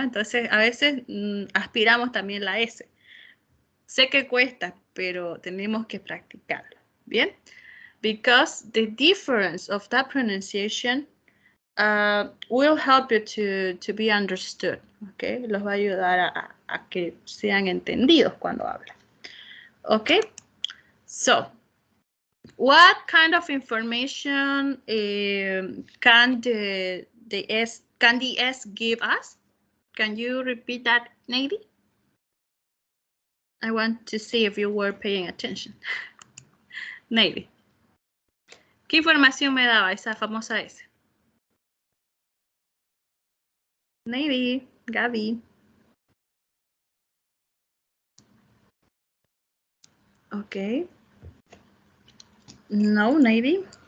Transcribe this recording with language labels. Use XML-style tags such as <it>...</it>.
<es>Entonces, a veces aspiramos también la S. Sé que cuesta, pero tenemos que practicarlo, ¿bien?</es> <en>Because the difference of that pronunciation will help you to be understood, ¿ok?</en> <es>Los va a ayudar a que sean entendidos cuando hablan.</es> <en>Okay, so what kind of information can the S give us? Can you repeat that, Navy? I want to see if you were paying attention. Navy.</en> <es>¿Qué información me daba esa famosa S? Navy, Gaby. Okay. No, Navy.</es>